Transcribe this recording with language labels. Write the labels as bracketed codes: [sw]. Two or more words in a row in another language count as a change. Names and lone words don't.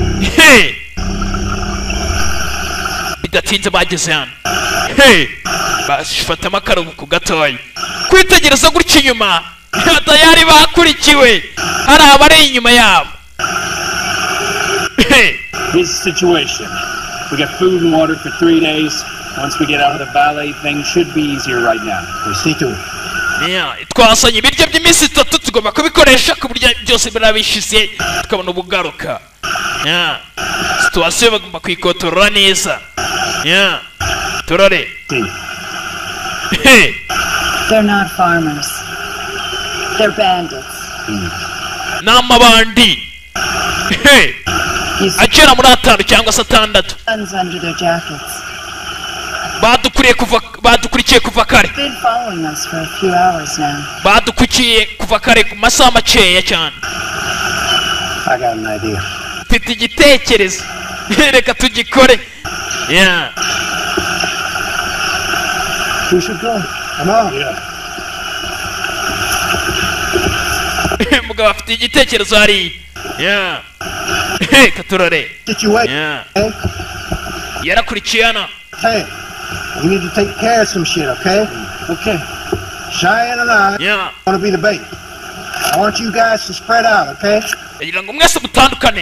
[rw] Bidatinze bageze hano. Bafata akaruhuko gatoya, kwitegereza gutya inyuma. Tayari bakurikiwe, hari abari inyuma yabo. [en] Here's the situation. We got food and water for 3 days. Once we get out of the valley, things should be easier right now. We see to it. [rw] Twasanye ibiryo by'iminsi 3, tugomba kubikoresha ku buryo byose birabishize tukabona ubugaruka. Situation bagomba kwikotorora neza. Turare. [en] They're not farmers. They're bandits. [rw] N'amabandi. Agera muri 5 cyangwa 6. [en] Guns under their jackets. [rw] Badukurikiye kuva kare. [en] Been following us for a few hours now. [rw] Badukurikiye kuva kare ku masaha makeya cyane. [en] I got an idea. [rw] Mfite igitekerezo. Reka tugikore. [en] We should go. Come on. [rw] Mugabo afite igitekerezo hari. Katurare. Situation. Yarakurikiye hano. [en] Hey, we need to take care of some shit, okay? Okay. Cheyenne and I want to be the bait. I want you guys to spread out, okay? [rw] Kugira ngo mwese mutandukane.